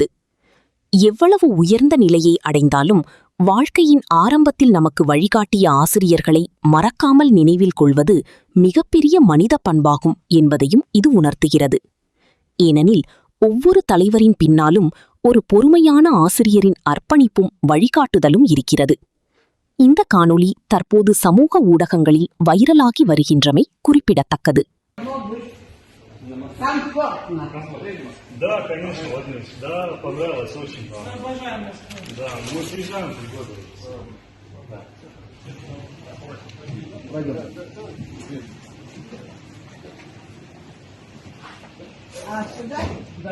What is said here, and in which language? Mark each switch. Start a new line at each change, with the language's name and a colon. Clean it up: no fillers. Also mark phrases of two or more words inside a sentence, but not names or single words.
Tamil: எவ்வளவு உயர்ந்த நிலையை அடைந்தாலும் வாழ்க்கையின் ஆரம்பத்தில் நமக்கு வழிகாட்டிய ஆசிரியர்களை மறக்காமல் நினைவில் கொள்வது மிகப்பெரிய மனித பண்பாகும் என்பதையும் இது உணர்த்துகிறது. ஏனெனில் ஒவ்வொரு தலைவரின் பின்னாலும் ஒரு பொறுமையான ஆசிரியரின் அர்ப்பணிப்பும் வழிகாட்டுதலும் இருக்கிறது. இந்த காணொளி தற்போது சமூக ஊடகங்களில் வைரலாகி வருகின்றமை குறிப்பிடத்தக்கது.
Russian: Да, конечно, Владимир. Да, понравилось очень. Да, мы приезжаем 3 года. Да. А сюда? Да.